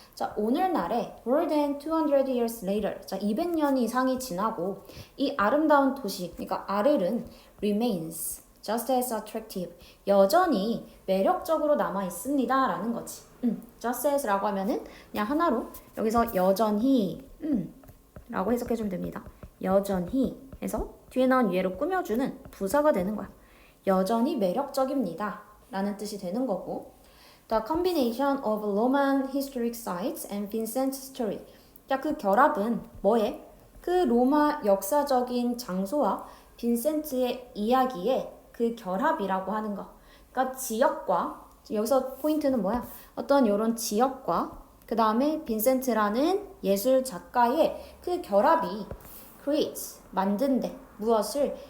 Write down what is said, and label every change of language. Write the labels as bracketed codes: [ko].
[ko] 자, 오늘날에 [en] more than 200 years later, [ko] 자, 200년 이상이 지나고 이 아름다운 도시, 그러니까 아르른 [en] remains just as attractive, [ko] 여전히 매력적으로 남아 있습니다 라는 거지. [en] just as [ko] 라고 하면은 그냥 하나로 여기서 여전히 라고 해석해주면 됩니다. 여전히 해서 뒤에 나온 예로 꾸며주는 부사가 되는 거야. 여전히 매력적입니다 라는 뜻이 되는 거고, [en] The combination of Roman historic sites and Vincent's story. [ko] 자, 그 결합은 뭐에? 그 로마 역사적인 장소와 빈센트의 이야기의 그 결합이라고 하는 거. 그러니까 지역과, 여기서 포인트는 뭐야? 어떤 요런 지역과 그 다음에 빈센트라는 예술 작가의 그 결합이 creates, 만든대. 무엇을?